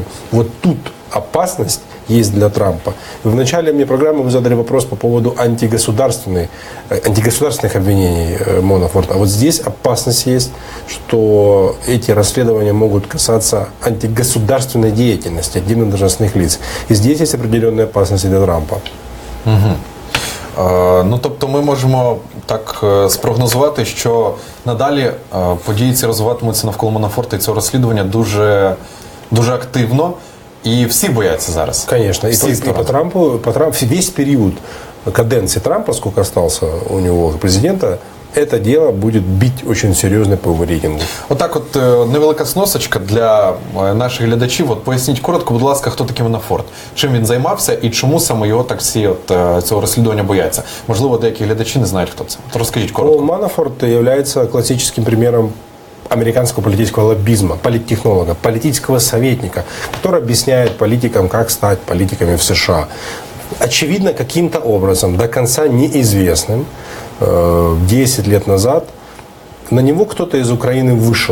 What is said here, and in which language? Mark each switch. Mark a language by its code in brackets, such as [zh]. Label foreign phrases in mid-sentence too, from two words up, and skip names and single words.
[ru] Вот тут опасность есть для Трампа. В начале мне программы вы задали вопрос по поводу антигосударственных обвинений Манафорта. А вот здесь опасность есть, что эти расследования могут касаться антигосударственной деятельности отдельных должностных лиц. [uk] І здесь є определенні опасності для Трампа. Ну, тобто ми можемо так спрогнозувати, що надалі події ці розвиватимуться навколо Манафорта і цього розслідування дуже, дуже активно. [ru] И все боятся зараз. Конечно. И по Трампу, весь период каденции Трампа, сколько остался у него президента, это дело будет бить очень серьезно по его рейтингу. [uk] Отак от невелика сносочка для наших глядачів. От поясніть коротко, будь ласка, хто такий Манафорт? Чим він займався і чому саме його так всі цього розслідування бояться? Можливо, деякі глядачі не знають, хто це. От розкажіть коротко. [ru] Манафорт является классическим примером американского политического лоббизма, политтехнолога, политического советника, который объясняет политикам, как стать политиками в США. Очевидно, каким-то образом, до конца неизвестным, 10 лет назад на него кто-то из Украины вышел.